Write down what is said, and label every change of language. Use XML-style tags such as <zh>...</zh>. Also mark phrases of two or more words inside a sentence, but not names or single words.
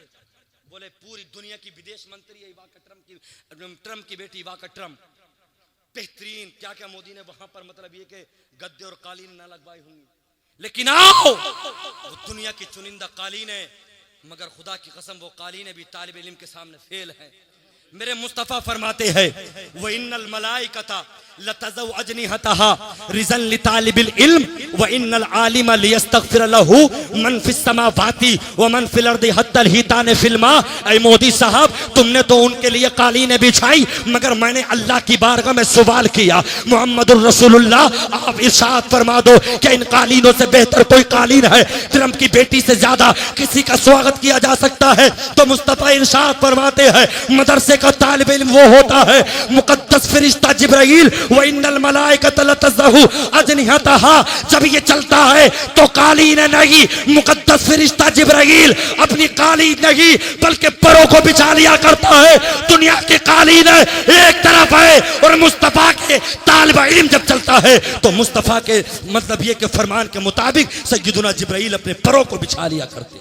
<hi>बोले पूरी दुनिया की विदेश मंत्री है वाका ट्रम्प की बेटी वाका ट्रम्प, बेहतरीन क्या क्या मोदी ने वहां पर मतलब ये कि गद्दे और कालीन ना लगवाई होंगी। लेकिन आओ वो दुनिया की चुनिंदा कालीन है, मगर खुदा की कसम वो कालीन भी तालिब इल्म के सामने फेल है। मेरे मुस्तफा फरमाते हैं</hi> <ar>وإن الملائكة لتضع أجنحتها رضا لطالب العلم وإن العالم ليستغفر له من في السماوات ومن في الأرض حتى الحيتان في الماء.</ar> <hi>ऐ मोदी साहब, तुमने तो उनके लिए कालीनें बिछाई, मगर मैंने अल्लाह की बारगाह में सवाल किया,</hi> <ar>محمد رسول الله,</ar> <hi>आप इरशाद फरमा दो कि इन कालीनों से बेहतर कोई कालीन है? ट्रम्प की बेटी से ज्यादा किसी का स्वागत किया जा सकता है? तो मुस्तफा इरशाद फरमाते हैं मदरसे का तालिब इल्म वो होता है मुकद्दस फरिश्ता जिब्राइल</hi> <ar>وإن الملائكة لتضع أجنحتها.</ar> <hi>जब ये चलता है तो कालीन नहीं, मुकद्दस फरिश्ता जिब्राइल अपनी कालीन नहीं बल्कि परों को बिछा लिया करता है। दुनिया की कालीन एक तरफ है और मुस्तफा के तालिब इल्म जब चलता है तो मुस्तफा के मतलब ये कि फरमान के मुताबिक सय्यदुना जिब्राइल अपने परों को बिछा लिया करते हैं।</hi>